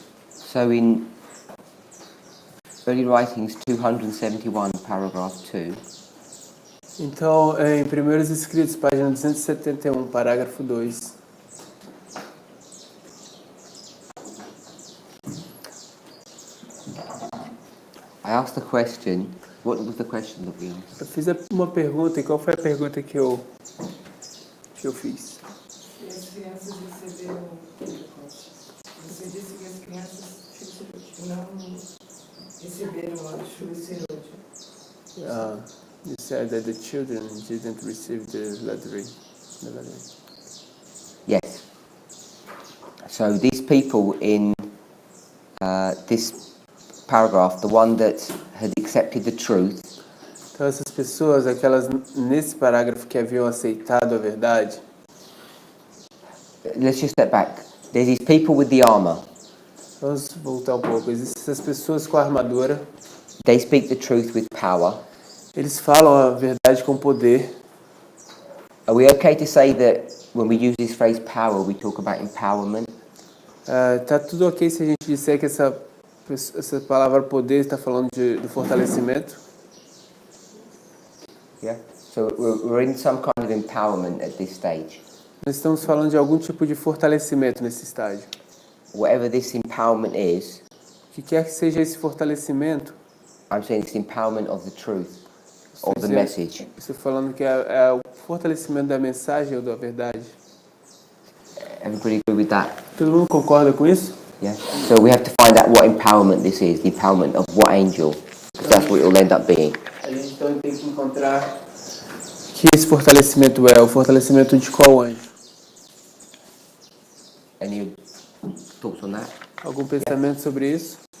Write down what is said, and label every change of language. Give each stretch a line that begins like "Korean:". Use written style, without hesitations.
English: So in Early Writings 271, paragraph 2.
Portuguese: Então, em Primeiros Escritos, página 271, parágrafo 2.
English: I asked the question. What was the question that we asked?
Portuguese: Eu fiz uma pergunta, e qual foi a pergunta que eu fiz? E as crianças receberam... Você disse que as crianças não receberam a chuva serôdia.
English: You said that the children didn't receive the lettering. Yes. So these people in this paragraph, the one that had accepted the truth,
Portuguese: Então, essas pessoas, aquelas nesse parágrafo que haviam aceitado a verdade,
English: let's just step back. There's these people with the armor.
Portuguese: vamos voltar um pouco. Existem essas pessoas com a armadura,
English: They speak the truth with power.
Portuguese: eles falam a verdade com poder.
English: Are we okay to say that when we use this phrase power, we talk about empowerment?
Portuguese: Tá tudo ok se a gente disser que essa palavra poder está falando do fortalecimento?
English: Yeah. So we're in some kind of empowerment at this stage.
Portuguese: Nós estamos falando de algum tipo de fortalecimento nesse estágio.
English: Whatever this empowerment is,
Portuguese: O que quer que seja esse fortalecimento,
English: I'm saying it's the empowerment of the truth, of the message.
Portuguese: Estou falando que é o fortalecimento da mensagem ou da verdade.
English: Everybody agree with that?
Portuguese: Todo mundo concorda com isso?
English: Yeah. So we have to find out what empowerment this is, the empowerment of what angel, because that's what it will end up being.
Portuguese: A gente então tem que encontrar que esse fortalecimento é o fortalecimento de qual anjo?
English: Any thoughts on that?
Portuguese: Algum pensamento sobre isso?